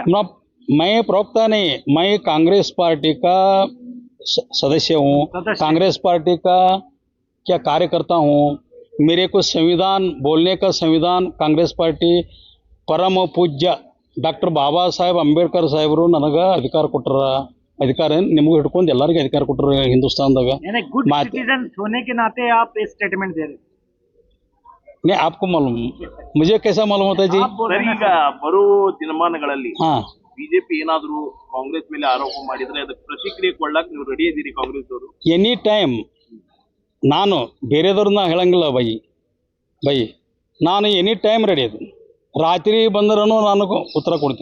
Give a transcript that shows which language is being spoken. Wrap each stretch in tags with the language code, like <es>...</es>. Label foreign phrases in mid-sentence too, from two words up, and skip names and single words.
<hi>मैं प्रवक्ता नहीं, मैं कांग्रेस पार्टी का सदस्य हूँ, कांग्रेस पार्टी का क्या कार्यकर्ता हूँ. मेरे को संविधान बोलने का संविधान कांग्रेस पार्टी परम पूज्य डॉक्टर बाबा साहेब अंबेडकर साहेबರು</hi> <kn>ನನಗೆ ಅಧಿಕಾರ ಕೊಟ್ಟರ. ಅಧಿಕಾರ ನಿಮಗೂ ಹಿಡ್ಕೊಂಡು ಎಲ್ಲರಿಗೂ ಅಧಿಕಾರ ಕೊಟ್ಟರು ಹಿಂದೂಸ್ತಾನದಾಗ.</kn> <en>good citizen</en> <hi>होने के नाते आप ये स्टेटमेंट दे रहे हैं. नहीं, आपको मालूम, मुझे कैसा मालूम होता है जी?</hi> <kn>ಸರ್, ಈಗ ಬರೋ ದಿನಮಾನಗಳಲ್ಲಿ</kn> <hi>हाँ,</hi> <kn>ಬಿಜೆಪಿ ಏನಾದರೂ ಕಾಂಗ್ರೆಸ್ ಮೇಲೆ ಆರೋಪ ಮಾಡಿದ್ರೆ ಅದಕ್ಕೆ ಪ್ರತಿಕ್ರಿಯೆ ಕೊಡ್ಲಕ್ಕೆ ನೀವು ರೆಡಿ ಇದ್ದೀರಿ ಕಾಂಗ್ರೆಸ್ ಅವರು?</kn> <en>any time</en> <kn>ನಾನು ಬೇರೆದವ್ರನ್ನ ಹೇಳಂಗಿಲ್ಲ ಬೈ, ನಾನು</kn> <en>any time</en> <kn>ರೆಡಿ ಇದ್ದೀನಿ. ರಾತ್ರಿ ಬಂದ್ರೂ ನಾನು ಉತ್ತರ ಕೊಡ್ತೀನಿ.</kn>